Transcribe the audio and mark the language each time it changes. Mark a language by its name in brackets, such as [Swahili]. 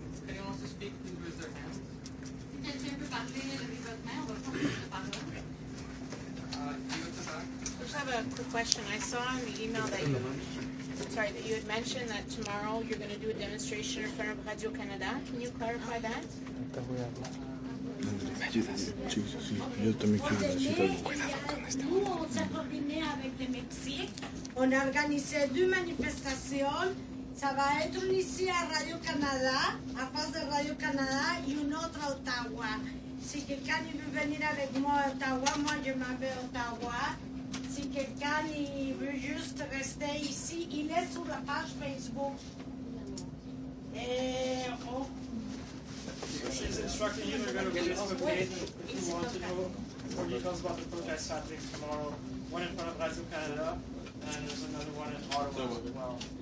[English] anyone wants to speak, please raise their hand. [French] Si quelqu'un peut parler, levez votre main, on va prendre la parole. [English] You at the back. I just have a quick question. I saw in the email that you had mentioned that tomorrow you're going to do a demonstration in front of Radio Canada. Can you clarify that? [Spanish] ¿Me ayudas? Sí, yo también quiero decir cuidado con esta. [French] Nous, on s'est coordonné avec le Mexique. On a organisé 2 manifestations. Ça va être une ici à Radio-Canada, à face de Radio-Canada, et une autre à Ottawa. Si quelqu'un veut venir avec moi à Ottawa, moi je m'en vais à Ottawa. Si quelqu'un veut juste rester ici, il est sur la page Facebook. Et on... [English] She's instructing you to go to Facebook page if you want to know more details about the protest happening tomorrow. One in front of Radio Canada, and there's another one in Ottawa as well.